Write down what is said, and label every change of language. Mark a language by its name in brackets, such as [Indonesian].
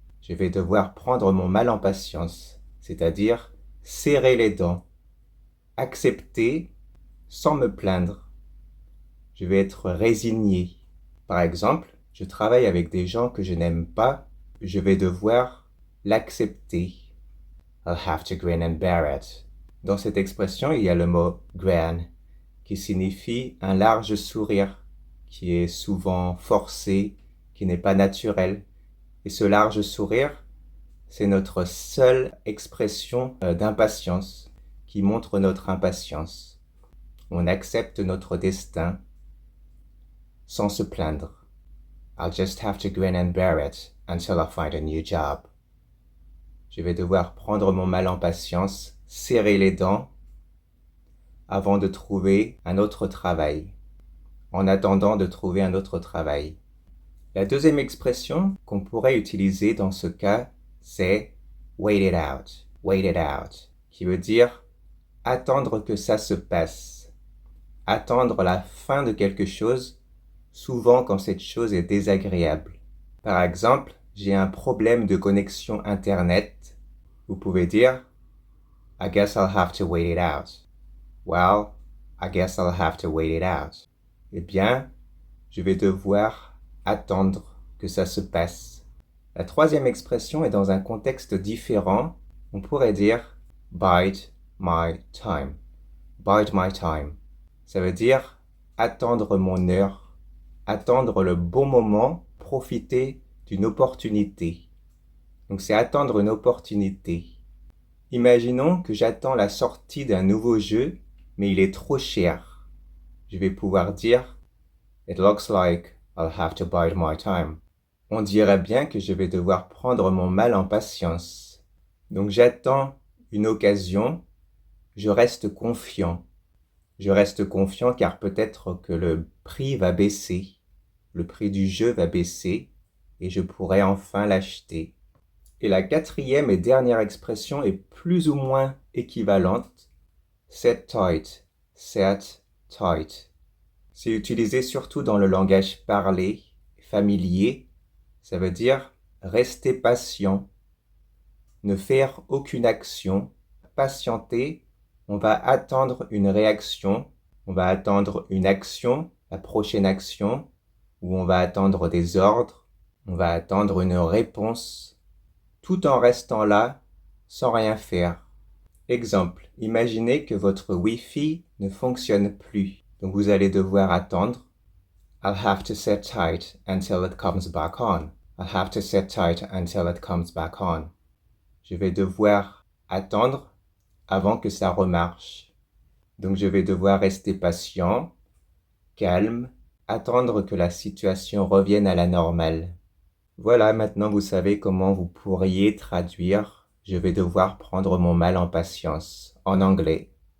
[French] Je vais devoir prendre mon mal en patience, c'est-à-dire serrer les dents, accepter sans me plaindre. Je vais être résigné. Par exemple, je travaille avec des gens que je n'aime pas, je vais devoir l'accepter. [English] I'll have to grin and bear it. [French] Dans cette expression, il y a le mot grin, qui signifie un large sourire, qui est souvent forcé, qui n'est pas naturel. Et ce large sourire, c'est notre seule expression d'impatience, qui montre notre impatience. On accepte notre destin sans se plaindre. [English] I'll just have to grin and bear it until I find a new job. [French] Je vais devoir prendre mon mal en patience, serrer les dents, avant de trouver un autre travail, en attendant de trouver un autre travail. La deuxième expression qu'on pourrait utiliser dans ce cas, c'est [English] wait it out, [French] qui veut dire attendre que ça se passe, attendre la fin de quelque chose, souvent quand cette chose est désagréable. Par exemple, j'ai un problème de connexion Internet. Vous pouvez dire [English] I guess I'll have to wait it out. Well, I guess I'll have to wait it out. [French] Eh bien, je vais devoir attendre que ça se passe. La troisième expression est dans un contexte différent. On pourrait dire [English] bide my time. Bide my time. [French] Ça veut dire attendre mon heure, attendre le bon moment, profiter d'une opportunité. Donc c'est attendre une opportunité. Imaginons que j'attends la sortie d'un nouveau jeu, mais il est trop cher. Je vais pouvoir dire [English] It looks like I'll have to bide my time. [French] On dirait bien que je vais devoir prendre mon mal en patience. Donc j'attends une occasion, je reste confiant. Je reste confiant car peut-être que le prix va baisser, le prix du jeu va baisser et je pourrai enfin l'acheter. Et la quatrième et dernière expression est plus ou moins équivalente. [English] Set tight, set tight. [French] C'est utilisé surtout dans le langage parlé, familier. Ça veut dire rester patient, ne faire aucune action, patienter. On va attendre une réaction, on va attendre une action, la prochaine action, ou on va attendre des ordres, on va attendre une réponse, tout en restant là, sans rien faire. Exemple, imaginez que votre Wi-Fi ne fonctionne plus, donc vous allez devoir attendre. [English] I'll have to sit tight until it comes back on. I'll have to sit tight until it comes back on. [French] Je vais devoir attendre avant que ça remarche. Donc je vais devoir rester patient, calme, attendre que la situation revienne à la normale. Voilà, maintenant vous savez comment vous pourriez traduire « Je vais devoir prendre mon mal en patience » en anglais.